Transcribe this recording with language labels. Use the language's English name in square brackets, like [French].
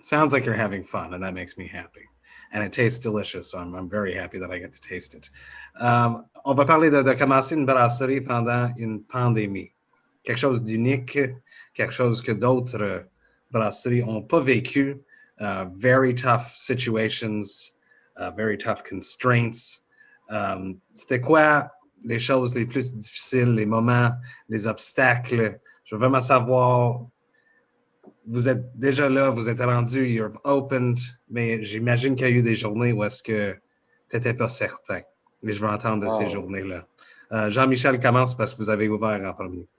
[English] Sounds like you're having fun, and that makes me happy. And it tastes delicious, so I'm very happy that I get to taste it. [French] On va parler de commencer une brasserie pendant une pandémie. Quelque chose d'unique, quelque chose que d'autres brasseries n'ont pas vécu. [English] Very tough situations, very tough constraints. [French] C'était quoi les choses les plus difficiles, les moments, les obstacles? Je veux vraiment savoir, vous êtes déjà là, vous êtes rendu, [English] you've opened, [French] mais j'imagine qu'il y a eu des journées où est-ce que tu n'étais pas certain. Mais je veux entendre de ces journées-là. Jean-Michel commence parce que vous avez ouvert en premier.